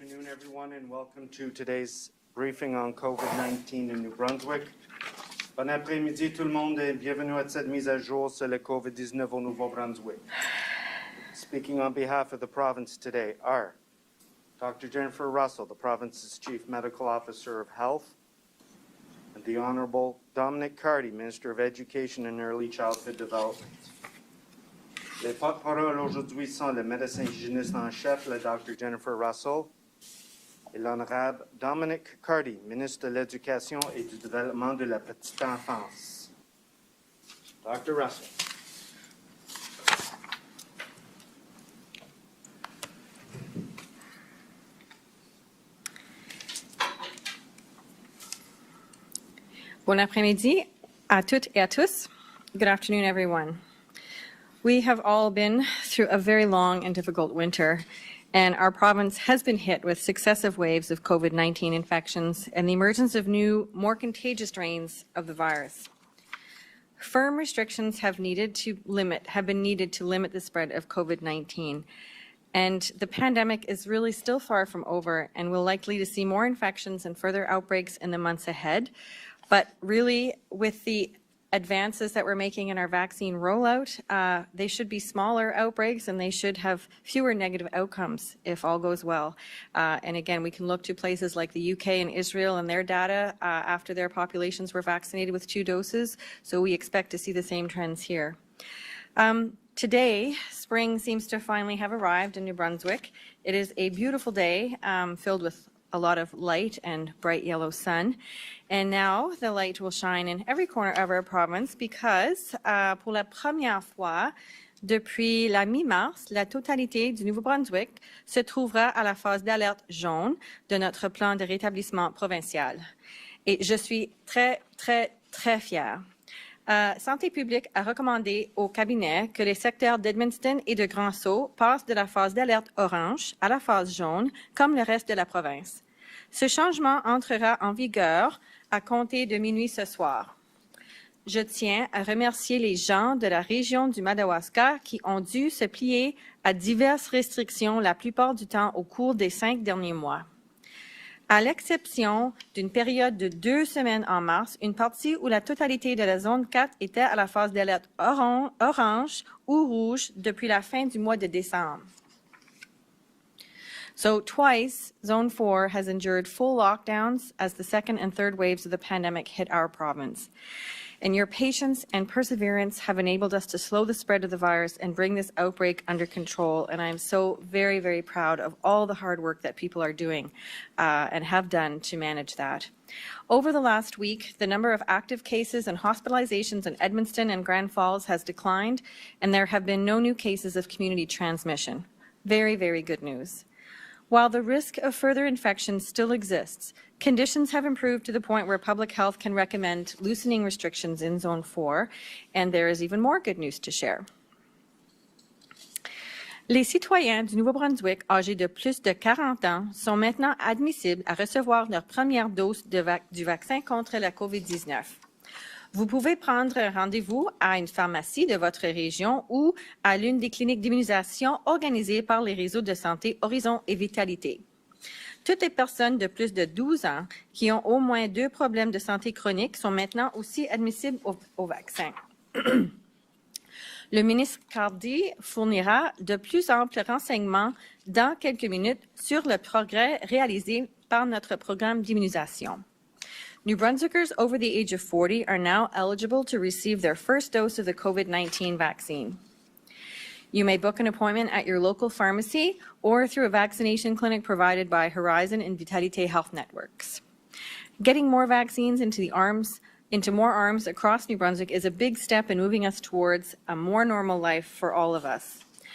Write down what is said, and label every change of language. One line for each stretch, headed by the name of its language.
English: everyone, and welcome to today's briefing on COVID-19 in New Brunswick.
French: Bon après-midi tout le monde et bienvenue à cette mise à jour sur le COVID-19 au Nouveau-Brunswick.
English: Speaking on behalf of the province today are Dr. Jennifer Russell, the province's Chief Medical Officer of Health, and the Honorable Dominic Cardy, Minister of Education and Early Childhood Development.
French: Les porte-paroles aujourd'hui sont le médecin hygiéniste en chef, le Dr. Jennifer Russell, et l'Honorable Dominic Cardy, ministre de l'Éducation et du Développement de la Petite Enfance.
English: Dr. Russell.
French: Bon après-midi à toutes et à tous.
English: Good afternoon, everyone. We have all been through a very long and difficult winter, and our province has been hit with successive waves of COVID-19 infections and the emergence of new, more contagious strains of the virus. Firm restrictions have been needed to limit the spread of COVID-19. And the pandemic is really still far from over, and we're likely to see more infections and further outbreaks in the months ahead. But really, with the advances that we're making in our vaccine rollout, they should be smaller outbreaks and they should have fewer negative outcomes if all goes well. And again, we can look to places like the UK and Israel and their data after their populations were vaccinated with 2 doses. So we expect to see the same trends here. Today, spring seems to finally have arrived in New Brunswick. It is a beautiful day filled with a lot of light and bright yellow sun. And now the light will shine in every corner of our province because
French: pour la première fois depuis la mi-mars, la totalité du Nouveau-Brunswick se trouvera à la phase d'alerte jaune de notre plan de rétablissement provincial. Et je suis très, très, très fière. Santé publique a recommandé au cabinet que les secteurs d'Edmundston et de Grand-Sault passent de la phase d'alerte orange à la phase jaune, comme le reste de la province. Ce changement entrera en vigueur à compter de minuit ce soir. Je tiens à remercier les gens de la région du Madawaska qui ont dû se plier à diverses restrictions la plupart du temps au cours des 5 derniers mois. À l'exception d'une période de 2 semaines en mars, une partie où la totalité de la zone 4 était à la phase d'alerte orange ou rouge depuis la fin du mois de décembre.
English: So twice, Zone 4 has endured full lockdowns as the second and third waves of the pandemic hit our province. And your patience and perseverance have enabled us to slow the spread of the virus and bring this outbreak under control. And I'm so very, very proud of all the hard work that people are doing and have done to manage that. Over the last week, the number of active cases and hospitalizations in Edmundston and Grand Falls has declined, and there have been no new cases of community transmission. Very, very good news. While the risk of further infection still exists, conditions have improved to the point where public health can recommend loosening restrictions in Zone 4, and there is even more good news to share.
French: Les citoyens du Nouveau-Brunswick âgés de plus de 40 ans sont maintenant admissibles à recevoir leur première dose du vaccin contre la COVID-19. Vous pouvez prendre rendez-vous à une pharmacie de votre région ou à l'une des cliniques d'immunisation organisées par les réseaux de santé Horizon et Vitalité. Toutes les personnes de plus de 12 ans qui ont au moins 2 problèmes de santé chronique sont maintenant aussi admissibles au vaccin. Le ministre Cardy fournira de plus amples renseignements dans quelques minutes sur le progrès réalisé par notre programme d'immunisation.
English: New Brunswickers over the age of 40 are now eligible to receive their first dose of the COVID-19 vaccine. You may book an appointment at your local pharmacy or through a vaccination clinic provided by Horizon and Vitalité Health Networks. Getting more vaccines into more arms across New Brunswick is a big step in moving us towards a more normal life for all of us.